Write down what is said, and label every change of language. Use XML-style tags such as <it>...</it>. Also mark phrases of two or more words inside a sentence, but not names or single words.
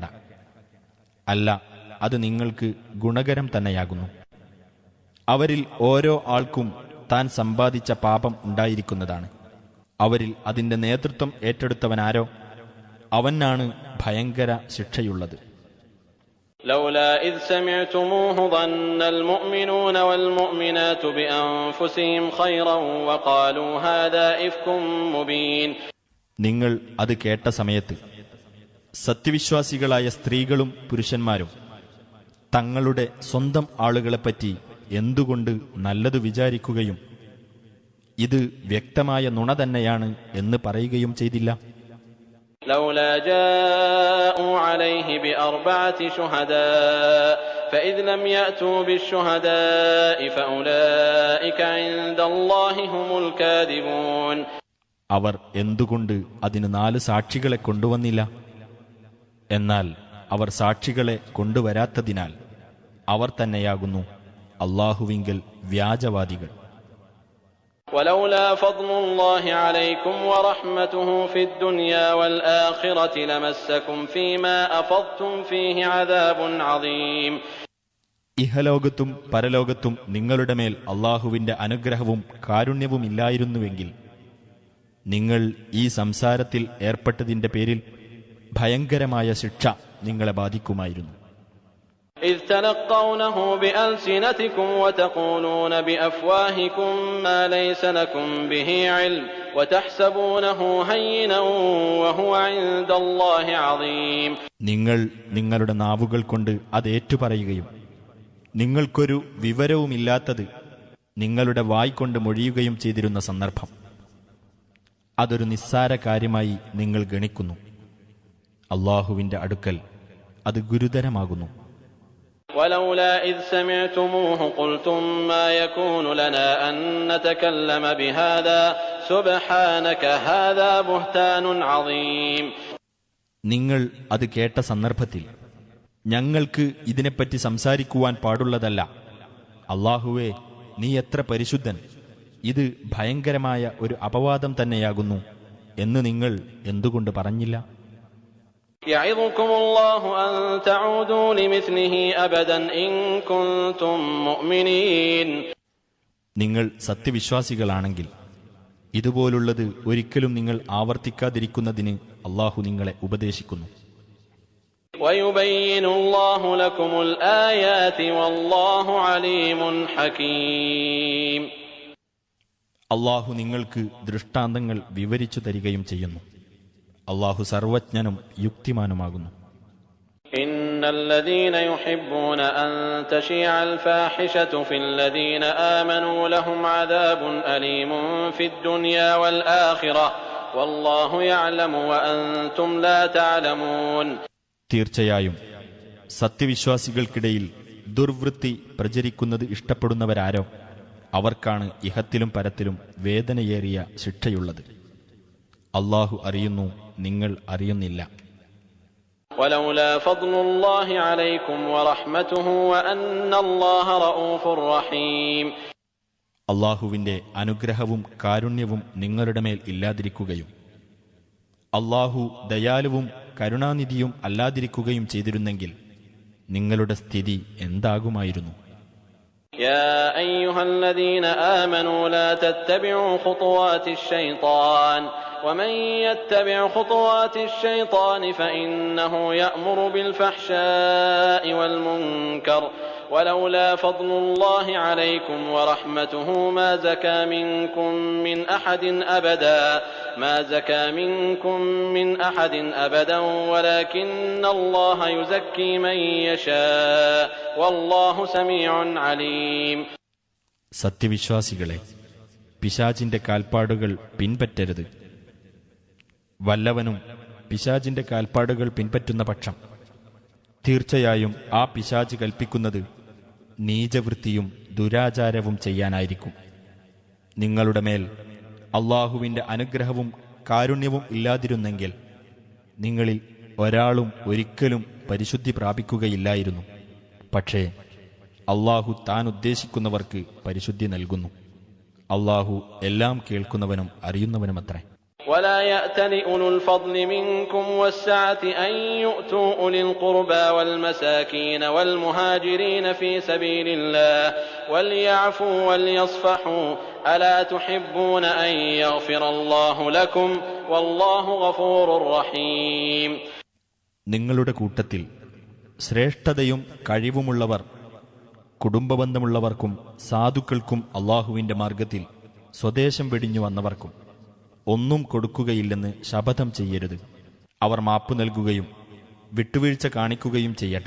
<ml>അല്ല, അത് നിങ്ങൾക്ക് ഗുണകരം തന്നെയാകുന്നു. അവരിൽ ഓരോ ആൾക്കും താൻ സമ്പാദിച്ച പാപം ഉണ്ടായിരിക്കുന്നതാണ്. അവരിൽ അതിന്റെ നേതൃത്വം ഏറ്റെടുത്തവനാരോ അവനാണ് ഭയങ്കര ശിക്ഷയുള്ളത്.</ml> <ar>لولا إذ سمعتموه ظن المؤمنون والمؤمنات بأنفسهم خيرا وقالوا هذا إفك مبين.</ar> <ml>നിങ്ങൾ അത് കേട്ട സമയത്ത് സത്യവിശ്വാസികളായ സ്ത്രീകളും പുരുഷന്മാരും തങ്ങളുടെ സ്വന്തം ആളുകളെപ്പറ്റി എന്തുകൊണ്ട് നല്ലതു വിചാരിക്കുകയും ഇത് വ്യക്തമായ നുണ തന്നെയാണ് എന്ന് പറയുകയും ചെയ്തില്ല.</ml> <ar>لولا جاءوا عليه بأربعة شهداء فإذ لم يأتوا بالشهداء فأولئك عند الله هم الكاذبون.</ar> <ml>അവർ എന്തുകൊണ്ട് അതിന് 4 സാക്ഷികളെ കൊണ്ടുവന്നില്ല? എന്നാൽ അവർ സാക്ഷികളെ കൊണ്ടുവരാത്തതിനാൽ അവർ തന്നെയാകുന്നു അല്ലാഹുവിങ്കൽ വ്യാജവാദികൾ.</ml> <ar>ولولا فضل الله عليكم ورحمته في الدنيا والآخرة لمسكم فيما أفضتم فيه عذاب عظيم.</ar> <ml>ഇഹലോകത്തും പരലോകത്തും നിങ്ങളുടെ മേൽ അല്ലാഹുവിന്റെ അനുഗ്രഹവും കാരുണ്യവും ഇല്ലായിരുന്നുവെങ്കിൽ നിങ്ങൾ ഈ സംസാരത്തിൽ ഏർപ്പെട്ടതിന്റെ പേരിൽ ഭയങ്കരമായ ശിക്ഷ നിങ്ങളെ ബാധിക്കുമായിരുന്നു.</ml> <ar>إذ تلقونه بألسنتكم وتقولون بأفواهكم ما ليس لكم به علم وتحسبونه هينا وهو عند الله عظيم.</ar> <ml>നിങ്ങൾ നിങ്ങളുടെ നാവുകൾ കൊണ്ട് അത് ഏറ്റുപറയുകയും നിങ്ങൾക്കൊരു വിവരവുമില്ലാത്തത് നിങ്ങളുടെ വായ് കൊണ്ട് മൊഴിയുകയും ചെയ്തിരുന്ന സന്ദർഭം അതൊരു നിസ്സാര കാര്യമായി നിങ്ങൾ ഗണിക്കുന്നു. അല്ലാഹുവിന്റെ അടുക്കൽ അത് ഗുരുതരമാകുന്നു.</ml> <ar>ولولا إذ سمعتموه قلتم ما يكون لنا أن نتكلم بهذا سبحانك هذا بهتان عظيم.</ar> <ml>നിങ്ങൾ അത് കേട്ട സന്ദർഭത്തിൽ ഞങ്ങൾക്ക് ഇതിനെപ്പറ്റി സംസാരിക്കുവാൻ പാടുള്ളതല്ല. അല്ലാഹുവേ, നീ എത്ര പരിശുദ്ധൻ, ഇത് ഭയങ്കരമായ ഒരു അപവാദം തന്നെയാകുന്നു എന്ന് നിങ്ങൾ എന്തുകൊണ്ട് പറഞ്ഞില്ല?</ml> <ar>يعظكم الله أن تعودوا لمثله أبدا إن كنتم مؤمنين.</ar> <ml>നിങ്ങൾ സത്യവിശ്വാസികളാണെങ്കിൽ ഇതുപോലുള്ളത് ഒരിക്കലും നിങ്ങൾ ആവർത്തിക്കാതിരിക്കുന്നതിന് അല്ലാഹു നിങ്ങളെ ഉപദേശിക്കുന്നു.</ml> <ar>ويبين الله لكم الآيات والله عليم حكيم.</ar> <ml>അല്ലാഹു നിങ്ങൾക്ക് ദൃഷ്ടാന്തങ്ങൾ വിവരിച്ചു തരികയും ചെയ്യുന്നു. അല്ലാഹു സർവജ്ഞനും യുക്തിമാനുമാകുന്നു.</ml> <ar>إن الذين يحبون أن تشيع الفاحشة في الذين آمنوا لهم عذاب أليم في الدنيا والآخرة والله يعلم وأنتم لا تعلمون.</ar> <ml>തീർച്ചയായും സത്യവിശ്വാസികൾക്കിടയിൽ ദുർവൃത്തി പ്രചരിക്കുന്നത് ഇഷ്ടപ്പെടുന്നവരാരോ അവർക്കാണ് ഇഹത്തിലും പരത്തിലും വേദനയേറിയ ശിക്ഷയുള്ളത്. അല്ലാഹു അറിയുന്നു, നിങ്ങൾ അറിയുന്നില്ല.</ml> <ar>ولولا فضل الله عليكم ورحمته وأن الله رؤوف رحيم.</ar> <ml>അല്ലാഹുവിന്റെ അനുഗ്രഹവും കാരുണ്യവും നിങ്ങളുടെ മേൽ ഇല്ലാതിരിക്കുകയും അല്ലാഹു ദയാലുവും കരുണാനിധിയും അല്ലാതിരിക്കുകയും ചെയ്തിരുന്നെങ്കിൽ നിങ്ങളുടെ സ്ഥിതി എന്താകുമായിരുന്നു?</ml> <ar>يا أيها الذين آمنوا لا تتبعوا خطوات الشيطان ومن يتبع خطوات الشيطان فإنه يأمر بالفحشاء والمنكر ولولا فضل الله عليكم ورحمته ما زكى منكم من أحد أبدا ولكن الله يزكي من يشاء والله سميع عليم.</ar> <ml>സത്യവിശ്വാസികളെ, പിശാചിന്റെ കാൽപ്പാടുകൾ പിൻപറ്റരുത്. വല്ലവനും പിശാചിന്റെ കാൽപ്പാടുകൾ പിൻപറ്റുന്ന പക്ഷം തീർച്ചയായും ആ പിശാച് കൽപ്പിക്കുന്നത് നീചവൃത്തിയും ദുരാചാരവും ചെയ്യാനായിരിക്കും. നിങ്ങളുടെ മേൽ അള്ളാഹുവിന്റെ അനുഗ്രഹവും കാരുണ്യവും ഇല്ലാതിരുന്നെങ്കിൽ നിങ്ങളിൽ ഒരാളും ഒരിക്കലും പരിശുദ്ധി പ്രാപിക്കുകയില്ലായിരുന്നു. പക്ഷേ അള്ളാഹു താൻ ഉദ്ദേശിക്കുന്നവർക്ക് പരിശുദ്ധി നൽകുന്നു. അള്ളാഹു എല്ലാം കേൾക്കുന്നവനും അറിയുന്നവനുമത്രേ.</ml> <ar>ولا يأتل أولو الفضل منكم والسعة أن يؤتوا أولي القربى والمساكين والمهاجرين في سبيل الله وليعفوا وليصفحوا ألا تحبون أن يغفر الله لكم والله غفور رحيم.</ar> <ml>നിങ്ങളുടെ കൂട്ടത്തിൽ ശ്രേഷ്ഠതയും കഴിവുമുള്ളവർ കുടുംബബന്ധമുള്ളവർക്കും സാധുക്കൾക്കും അള്ളാഹുവിന്റെ മാർഗത്തിൽ സ്വദേശം വെടിഞ്ഞു വന്നവർക്കും ഒന്നും കൊടുക്കുകയില്ലെന്ന് ശപഥം ചെയ്യരുത്. അവർ മാപ്പു നൽകുകയും വിട്ടുവീഴ്ച കാണിക്കുകയും ചെയ്യട്ടെ.</ml>